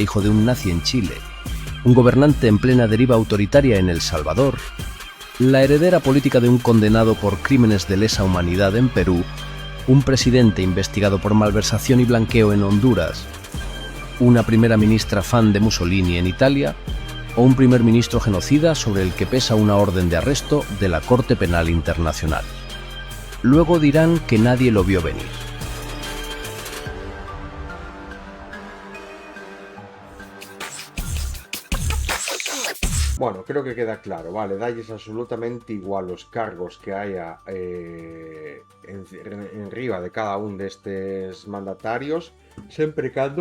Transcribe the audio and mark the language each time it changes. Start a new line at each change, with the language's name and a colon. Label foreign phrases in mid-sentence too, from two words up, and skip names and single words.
Spanish: hijo de un nazi en Chile, un gobernante en plena deriva autoritaria en El Salvador, la heredera política de un condenado por crímenes de lesa humanidad en Perú, un presidente investigado por malversación y blanqueo en Honduras, una primera ministra fan de Mussolini en Italia o un primer ministro genocida sobre el que pesa una orden de arresto de la Corte Penal Internacional. Luego dirán que nadie lo vio venir.
Galician: Bueno, creo que queda claro, vale, dalles absolutamente igual os cargos que haya en riba de cada un destes mandatarios, sempre cando